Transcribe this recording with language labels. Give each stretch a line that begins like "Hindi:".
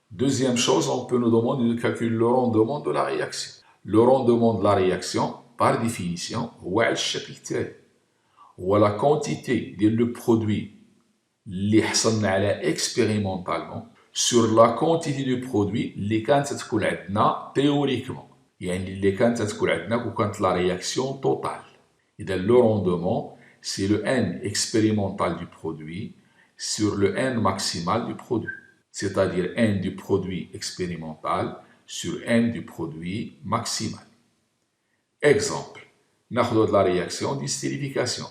French: Deuxième chose, on peut nous demander de calculer le rendement de la réaction. Le rendement de la réaction, par définition,
Arabic: هو على الشكل التالي.
French: هو la quantité ديال le produit
Arabic: اللي حصلنا على
French: expérimentalement sur la quantité du produit
Arabic: اللي كانت تكون عندنا
French: théoriquement.
Arabic: يعني اللي كانت تكون عندنا كون كانت
French: la réaction totale. Et le rendement, c'est le N expérimental du produit sur le N maximal du produit. C'est-à-dire N du produit expérimental sur N du produit maximal. Exemple, nous avons la réaction d'estérification.